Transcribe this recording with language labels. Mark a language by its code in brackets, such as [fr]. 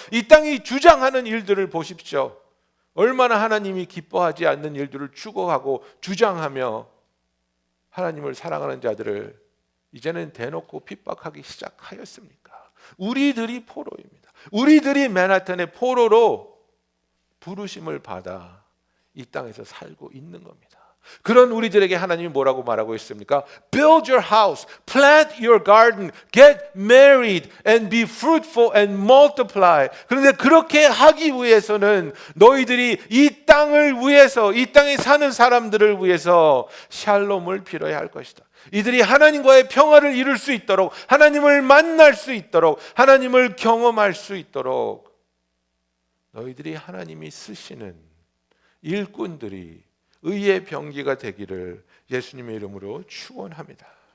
[ko] 이 땅이 주장하는 일들을 보십시오. 얼마나 하나님이 기뻐하지 않는 일들을 추구하고 주장하며 하나님을 사랑하는 자들을 이제는 대놓고 핍박하기 시작하였습니까? 우리들이 포로입니다. 우리들이 맨하탄의 포로로 부르심을 받아 이 땅에서 살고 있는 겁니다. 그런 우리들에게 하나님이 뭐라고 말하고 있습니까? [en] Build your house, plant your garden, get married and be fruitful and multiply. [ko] 그런데 그렇게 하기 위해서는 너희들이 이 땅을 위해서, 이 땅에 사는 사람들을 위해서 샬롬을 빌어야 할 것이다. 이들이 하나님과의 평화를 이룰 수 있도록, 하나님을 만날 수 있도록, 하나님을 경험할 수 있도록 너희들이 하나님이 쓰시는 일꾼들이 의의 병기가 되기를 예수님의 이름으로 축원합니다.